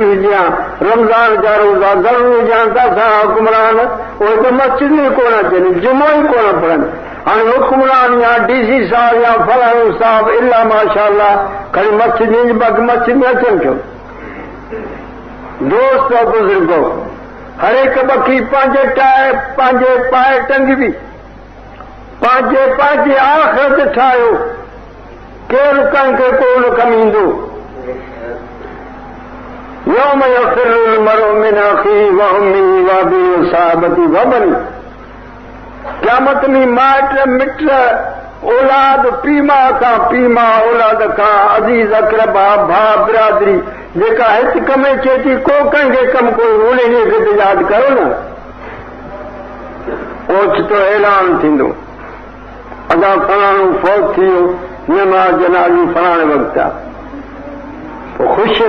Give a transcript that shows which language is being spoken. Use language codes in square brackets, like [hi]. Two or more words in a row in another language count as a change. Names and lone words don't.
[sd] हुजे हा रमज़ान जा रोज़ा ज़रूरी हुजे हा त असां हुकुमरान उहे त मस्जिद में कोन अचनि जुमो ई कोन पढ़नि हाणे हुकुमरान या DC साहिब या फलाणो साहिब इला माशाअल्लाह खणी मस्जिद में अचनि छो दोस्त बुज़ुर्गो हर हिकु बखी पंहिंजे पाए टंगबी पंहिंजे आख़िरत ठाहियो केरु कंहिंखे कोन कमु ईंदो [ar] يوم يفر المرء من أخيه و أمه و أبيه و صاحبته و بنيه [sd] क़यामत में माइट मिट औलाद पीमा औलाद खां अज़ीज़ अक़रबा भाउ बिरादरी जेका हिते कम अचे थी को कंहिंखे कमु कोई उन ॾींहं खे यादि कयो न ओचितो ऐलान थींदो अदा फलाणो फौत थी वियो नमाज़ जनाज़ी फलाणे वक़्तु आहे पोइ ख़ुशीअ